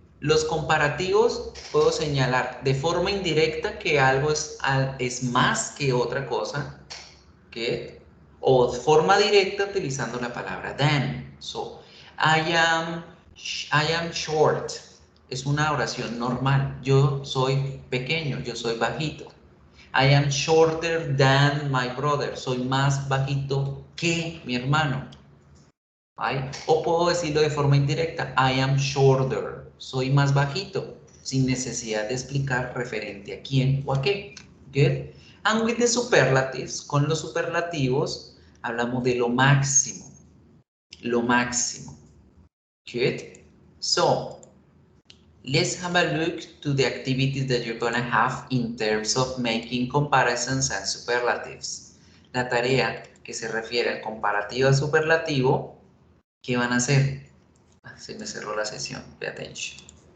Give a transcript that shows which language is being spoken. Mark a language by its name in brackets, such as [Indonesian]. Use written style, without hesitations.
[Spanish] Los comparativos puedo señalar de forma indirecta que algo es más que otra cosa, ¿qué? O de forma directa utilizando la palabra than. [English] So, I am short. [Spanish] Es una oración normal. Yo soy pequeño, yo soy bajito. [English] I am shorter than my brother. [Spanish] Soy más bajito que mi hermano. ¿Ay? O puedo decirlo de forma indirecta. [English] I am shorter. [Spanish] Soy más bajito, sin necesidad de explicar referente a quién o a qué. Good. [English] And with the superlatives, [Spanish] con los superlativos, hablamos de lo máximo. Lo máximo. Good. [English] So, let's have a look to the activities that you're going to have in terms of making comparisons and superlatives. [Spanish] La tarea que se refiere al comparativo al superlativo, ¿qué van a hacer? Se me cerró la sesión, [English] pay attention.